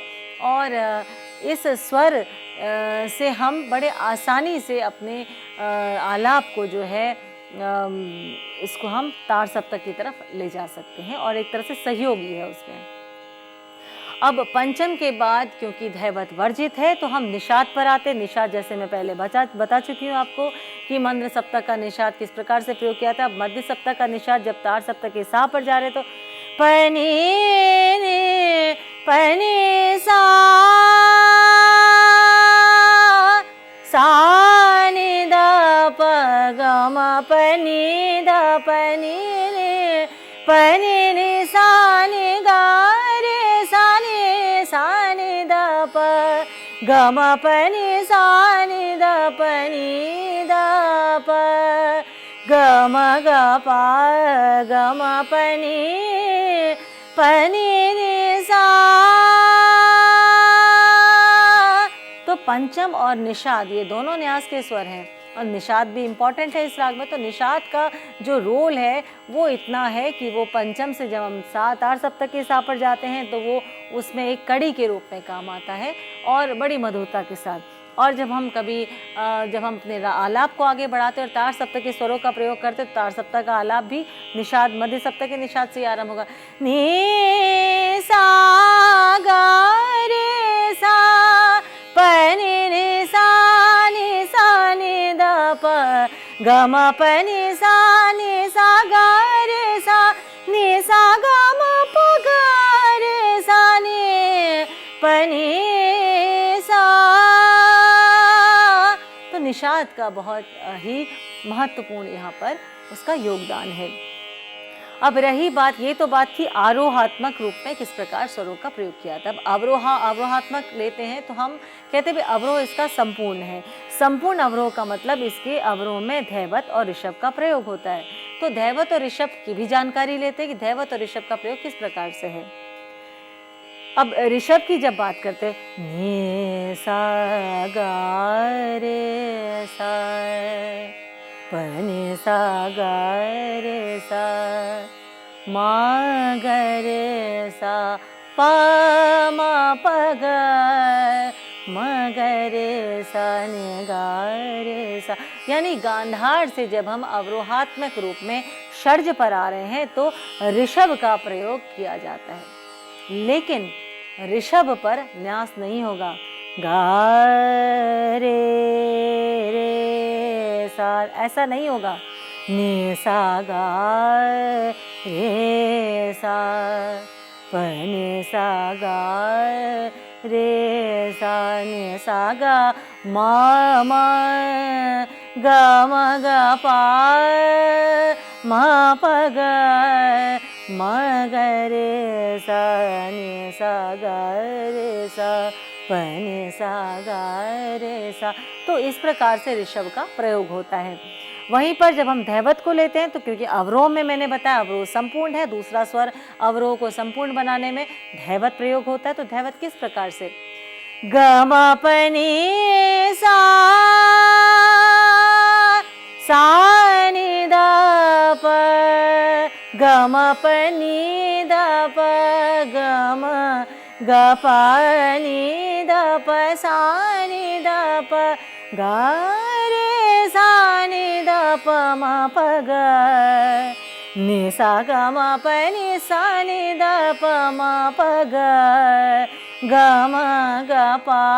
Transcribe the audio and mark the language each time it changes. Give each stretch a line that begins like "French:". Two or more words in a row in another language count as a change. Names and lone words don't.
Hindi: और इस स्वर से हम बड़े आसानी से अपने आलाप को जो है इसको हम तार सप्तक की तरफ ले जा सकते हैं और एक तरह से सहयोगी है उसमें। अब पंचम के बाद क्योंकि धैवत वर्जित है तो हम निषाद पर आते। निषाद जैसे मैं पहले बता चुकी हूँ आपको कि मंद्र सप्तक का निषाद किस प्रकार से प्रयोग किया था। अब मध्य सप्तक का निषाद जब तार सप्तक के सा पर जा रहे तो पनी नी पनी सा सा नि द प ग म पनी द पनी नी पनी नी सा नि ग रे सा नि द प ग म पनी सा नि द पनी द प ग म ग प ग म पनी पनी नी सा। तो पंचम और निषाद ये दोनों न्यास के स्वर हैं और निषाद भी इम्पॉर्टेंट है इस राग में। तो निषाद का जो रोल है वो इतना है कि वो पंचम से जब हम सा तार सप्तक के सा पर जाते हैं तो वो उसमें एक कड़ी के रूप में काम आता है और बड़ी मधुरता के साथ। और जब हम अपने आलाप को आगे बढ़ाते हैं और तार सप्तक के स्वरों का प्रयोग करते हैं तो तार सप्तक का आलाप भी निषाद मध्य सप्तक के निषाद से आरंभ होगा। नी सा गा रे सा पनी नी सा नि द प ग म पनी सा गा रे सा नि सा ग म प ग रे सा नि पनी सा। तो निषाद का बहुत ही महत्वपूर्ण यहाँ पर उसका योगदान है। अब रही बात, ये तो बात थी आरोहात्मक रूप में किस प्रकार स्वरों का प्रयोग किया था। अब अवरोहात्मक लेते हैं तो हम कहते हैं अवरोह इसका संपूर्ण है। संपूर्ण अवरोह का मतलब इसके अवरोह में धैवत और ऋषभ का प्रयोग होता है। तो धैवत और ऋषभ की भी जानकारी लेते हैं कि धैवत और ऋषभ का प्रयोग किस प्रकार से है। अब ऋषभ की जब बात करते हैं नी सा गा रे सा पनी सा गा रे सा मा ग रे सा पा मा प ग म ग रे सा नि गा रे सा। यानी गांधार से जब हम अवरोहात्मक रूप में षड्ज पर आ रहे हैं तो ऋषभ का प्रयोग किया जाता है, लेकिन ऋषभ पर न्यास नहीं होगा। गा रे सा ऐसा नहीं होगा। नि सा गा रे सा पनी सा गा रे सा नि सा गा मा गा म गा पा मा प ग म ग रे सा नि सा गा रे सा पनी सा गा रे सा। तो इस प्रकार से ऋषभ का प्रयोग होता है। वहीं पर जब हम धैवत को लेते हैं तो क्योंकि अवरोह में मैंने बताया अवरोह संपूर्ण है, दूसरा स्वर अवरोह को संपूर्ण बनाने में धैवत प्रयोग होता है। तो धैवत किस प्रकार से ग म पनी सा नि द प ग म पनी द प ग म ग प नि द प सा नि द प ग रे सा नि द प म प ग नि सा ग म प नि सा नि द प म प ग ग म ग प